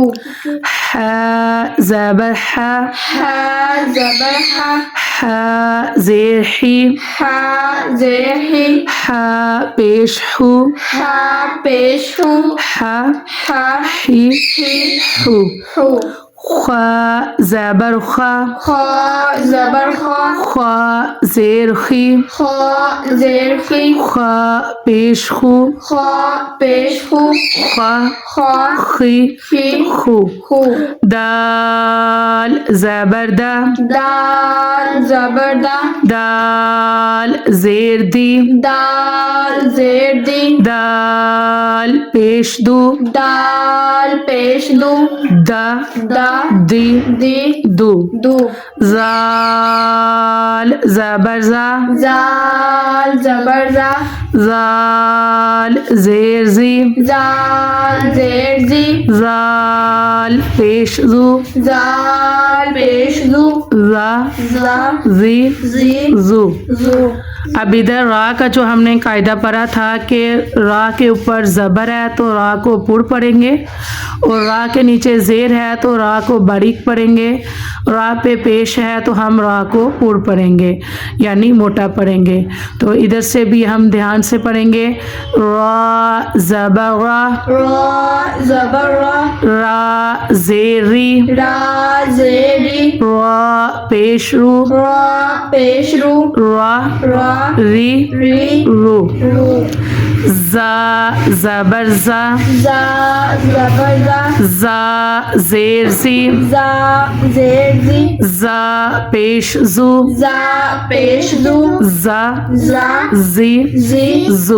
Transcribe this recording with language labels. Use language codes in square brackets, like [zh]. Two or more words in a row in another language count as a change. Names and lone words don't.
[ur] ح زبر ح ہا زبر ہا ح زیر حی ہا زیر ہی ح پیش حو ہا پیش ہو ح ہا حی ہی حو ہو خوا زبر خوا خا زبر خا خوا زیر خی خا زیر خی خوا پیش خو خا پیش ہو خوا خا خی خی خو ہو دال زبر دا دال زبر دا دال زیر دی دال زیر دی دال پیش دو دال پیش دو دا دا دی دی دو دو زال زبر زا زال زبر زا زال زیر زی زال زیر زی زال پیش زو زال پیش زو زا زا زی زی زو زو اب ادھر را کا جو ہم نے قاعدہ پڑھا تھا کہ را کے اوپر زبر ہے تو را کو پور پڑھیں گے اور را کے نیچے زیر ہے تو را کو باریک پڑھیں گے را پہ پیش ہے تو ہم را کو پور پڑھیں گے یعنی موٹا پڑھیں گے تو ادھر سے بھی ہم دھیان سے پڑھیں گے را زبر را را زبر را را زیر ری را زیری را پیش رو را پیش رو را را ری ری رو رو زا زبر زا زا زبر زا زا زیر زی زا زیر زی زا پیش زو زا پیش زو زا زا زی زی زو